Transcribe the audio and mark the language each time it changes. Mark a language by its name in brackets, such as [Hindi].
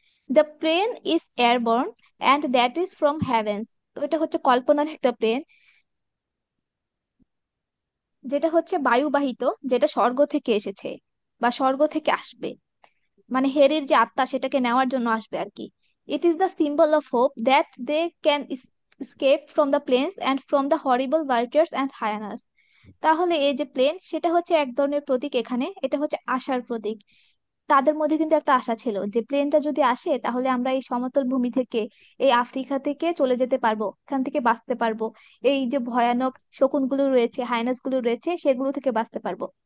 [English] The plane is airborne and that is from heavens. [Bangla] তো এটা হচ্ছে কল্পনার একটা প্লেন, যেটা হচ্ছে বায়ুবাহিত, যেটা স্বর্গ থেকে এসেছে বা স্বর্গ থেকে আসবে। মানে হেরির যে আত্মা, সেটাকে নেওয়ার জন্য আসবে আর কি। [English] It is the symbol of hope that they can escape from the planes and from the horrible vultures and hyenas. [Bangla] তাহলে এই যে প্লেন, সেটা হচ্ছে এক ধরনের প্রতীক। এখানে এটা হচ্ছে আশার প্রতীক। তাদের মধ্যে কিন্তু একটা আশা ছিল যে প্লেনটা যদি আসে তাহলে আমরা এই সমতল ভূমি থেকে, এই আফ্রিকা থেকে চলে যেতে পারবো, এখান থেকে বাঁচতে পারবো। এই যে ভয়ানক শকুনগুলো রয়েছে, হাইনাস গুলো রয়েছে, সেগুলো থেকে বাঁচতে পারবো।